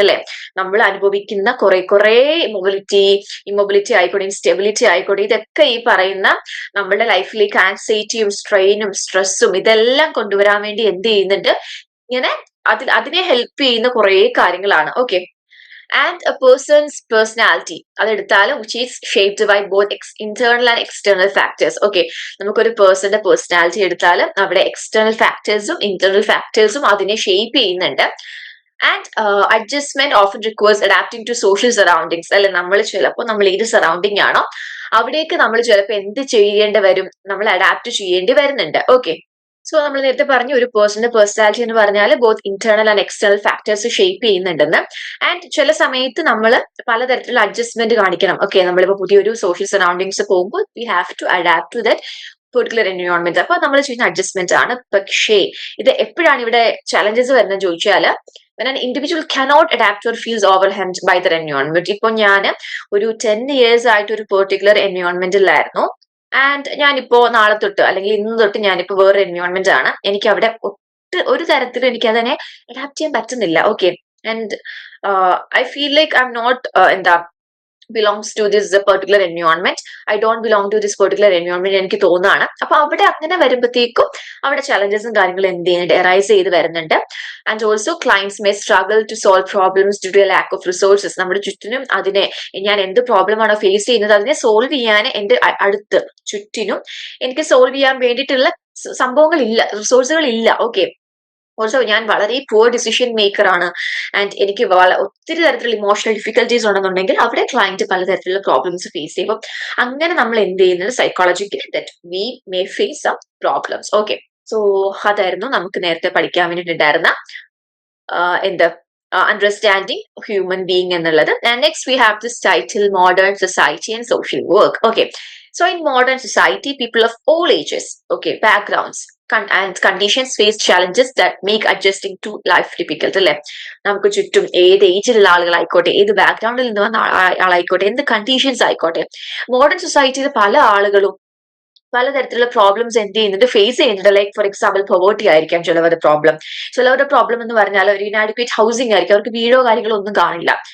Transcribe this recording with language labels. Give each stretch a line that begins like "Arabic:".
Malayalam: അല്ലെ, നമ്മൾ അനുഭവിക്കുന്ന കുറെ ഇമ്മൊബിലിറ്റി ആയിക്കോട്ടെ, ഇൻസ്റ്റെബിലിറ്റി ആയിക്കോട്ടെ, ഇതൊക്കെ ഈ പറയുന്ന നമ്മുടെ ലൈഫിലേക്ക് ആൻസൈറ്റിയും സ്ട്രെയിനും സ്ട്രെസ്സും ഇതെല്ലാം കൊണ്ടുവരാൻ വേണ്ടി എന്ത് ചെയ്യുന്നുണ്ട്, ഇങ്ങനെ അതിനെ ഹെൽപ്പ് ചെയ്യുന്ന കുറെ കാര്യങ്ങളാണ്. Okay.
English: and a person's personality
Malayalam: അതെടുത്താലും
English: which is shaped by both internal and external factors.
Malayalam: Okay, നമുക്കൊരു പേഴ്സന്റെ പേഴ്സണാലിറ്റി എടുത്താലും അവിടെ എക്സ്റ്റേണൽ ഫാക്ടേഴ്സും ഇന്റേണൽ ഫാക്ടേഴ്സും അതിനെ ഷേപ്പ് ചെയ്യുന്നുണ്ട്.
English: And adjustment often requires adapting to social surroundings.
Malayalam: അല്ലെ, നമ്മൾ ഏത് സറൗണ്ടിങ് ആണോ അവിടേക്ക് നമ്മൾ ചിലപ്പോൾ എന്ത് ചെയ്യേണ്ടി വരും, നമ്മൾ അഡാപ്റ്റ് ചെയ്യേണ്ടി വരുന്നുണ്ട്. ഓക്കെ. സോ നമ്മൾ നേരത്തെ പറഞ്ഞു ഒരു പേഴ്സന്റെ പേഴ്സണാലിറ്റി എന്ന് പറഞ്ഞാൽ both internal and external factors shape ചെയ്യുന്നുണ്ടെന്ന്. ആൻഡ് ചില സമയത്ത് നമ്മൾ പലതരത്തിലുള്ള അഡ്ജസ്റ്റ്മെന്റ് കാണിക്കണം. ഓക്കെ, നമ്മളിപ്പോ പുതിയൊരു സോഷ്യൽ സറൗണ്ടിങ്സ് പോകുമ്പോൾ
English: We have to adapt to that particular environment.
Malayalam: അപ്പൊ നമ്മൾ ചെയ്യുന്ന അഡ്ജസ്റ്റ്മെന്റ് ആണ്. പക്ഷേ ഇത് എപ്പോഴാണ് ഇവിടെ ചലഞ്ചസ് വരുന്നത് ചോദിച്ചാൽ
English: when an individual cannot adapt or feels overwhelmed by their environment.
Malayalam: ഇപ്പൊ ഞാൻ ഒരു 10 years ആയിട്ട് ഒരു പെർട്ടിക്കുലർ എൻവയോൺമെന്റിലായിരുന്നു. ആൻഡ് ഞാനിപ്പോ നാളെ തൊട്ട് അല്ലെങ്കിൽ ഇന്ന് തൊട്ട് ഞാനിപ്പോ വേറെ എൻവയോൺമെന്റ് ആണ്, എനിക്ക് അവിടെ ഒരു തരത്തിലും എനിക്ക് അതിനെ അഡാപ്റ്റ് ചെയ്യാൻ പറ്റുന്നില്ല. Okay.
English: And I feel like I'm not എന്താ belongs to this particular environment. I don't belong to this particular environment
Malayalam: എനിക്ക് തോന്നുകയാണ്. അപ്പൊ അവിടെ അങ്ങനെ വരുമ്പോഴത്തേക്കും അവിടെ ചലഞ്ചസും കാര്യങ്ങളും എന്ത് ചെയ്യുന്നുണ്ട്, എറൈസ് ചെയ്ത് വരുന്നുണ്ട്.
English: And also clients may struggle to solve problems due to lack of resources.
Malayalam: നമ്മുടെ ചുറ്റിനും അതിനെ ഞാൻ എന്ത് പ്രോബ്ലം ആണോ ഫേസ് ചെയ്യുന്നത് അതിനെ സോൾവ് ചെയ്യാൻ എന്റെ അടുത്ത് ചുറ്റിനും എനിക്ക് സോൾവ് ചെയ്യാൻ വേണ്ടിയിട്ടുള്ള സംഭവങ്ങളില്ല, റിസോഴ്സുകൾ ഇല്ല. ഓക്കെ. ഓൾസോ ഞാൻ വളരെ പുവർ ഡിസിഷൻ മേക്കർ ആണ്. ആൻഡ് എനിക്ക് ഒത്തിരി തരത്തിലുള്ള ഇമോഷണൽ ഡിഫിക്കൽട്ടീസ് ഉണ്ടെന്നുണ്ടെങ്കിൽ അവിടെ ക്ലയന്റ് പലതരത്തിലുള്ള പ്രോബ്ലംസ് ഫേസ് ചെയ്യും. അങ്ങനെ നമ്മൾ എന്ത് ചെയ്യുന്നത്, psychologically
English: That we may face some problems.
Malayalam: Okay. So അതായിരുന്നു നമുക്ക് നേരത്തെ പഠിക്കാൻ വേണ്ടിയിട്ടുണ്ടായിരുന്ന എന്ത് അണ്ടർസ്റ്റാൻഡിങ് ഹ്യൂമൻ ബീയിങ് എന്നുള്ളത്.
English: And next we have this title modern society and social work. Okay. So in modern society, people of all ages, okay, backgrounds and conditions face challenges that make adjusting to life difficult.
Malayalam: അല്ലെ, നമുക്ക് ചുറ്റും ഏത് ഏജിലുള്ള ആളുകളായിക്കോട്ടെ, ഏത് ബാക്ക്ഗ്രൗണ്ടിൽ നിന്ന് വന്ന ആളായിക്കോട്ടെ, എന്ത് conditions ആയിക്കോട്ടെ, മോഡേൺ സൊസൈറ്റിയിൽ പല ആളുകളും പലതരത്തിലുള്ള പ്രോബ്ലംസ് എന്ത് ചെയ്യുന്നുണ്ട്, ഫേസ് ചെയ്യുന്നുണ്ട്. ലൈക്ക് ഫോർ എക്സാമ്പിൾ പോവേർട്ടി ആയിരിക്കാം ചിലവരുടെ പ്രോബ്ലം. ചിലവരുടെ പ്രോബ്ലം എന്ന് പറഞ്ഞാൽ ഒരു ഇനാഡിക്വേറ്റ് ഹൗസിംഗ് ആയിരിക്കും, അവർക്ക് വീടോ കാര്യങ്ങളോ ഒന്നും കാണില്ല.